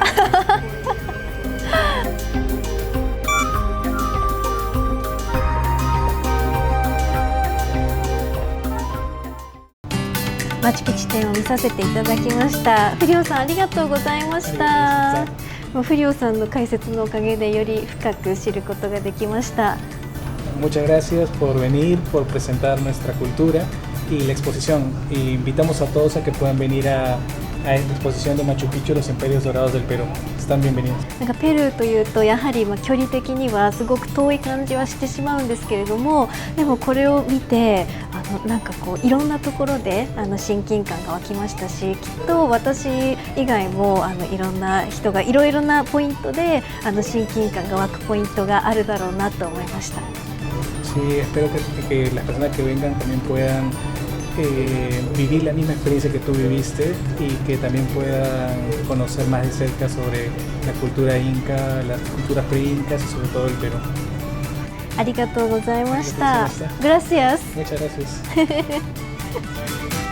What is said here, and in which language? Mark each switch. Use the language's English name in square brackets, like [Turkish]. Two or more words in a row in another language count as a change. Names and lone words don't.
[Japanese] マチュピチュ展を見させていただきました。フリオさんありがとうございました。もうフリオさんの解説のおかげでより深く知ることができました。 [Spanish] Muchas gracias por venir, por presentar nuestra cultura y la exposición. Y invitamos a todos a que puedan venir a la exposición de Machu Picchu, los imperios dorados del Perú. Están bienvenidos. [Japanese] なんかペルーというとやはり距離的にはすごく遠い感じはしてしまうんですけれども、でもこれを見てなんかこういろんなところで親近感が湧きましたし、きっと私以外もいろんな人がいろいろなポイントで親近感が湧くポイントがあるだろうなと思いました。 [Spanish] Sí, espero que las personas que vengan también puedan vivir la misma experiencia que tú viviste y que también puedan conocer más de cerca sobre la cultura inca, las culturas pre-incas y sobre todo el Perú. [Japanese] ありがとうございました。Gracias. [Spanish] Muchas gracias.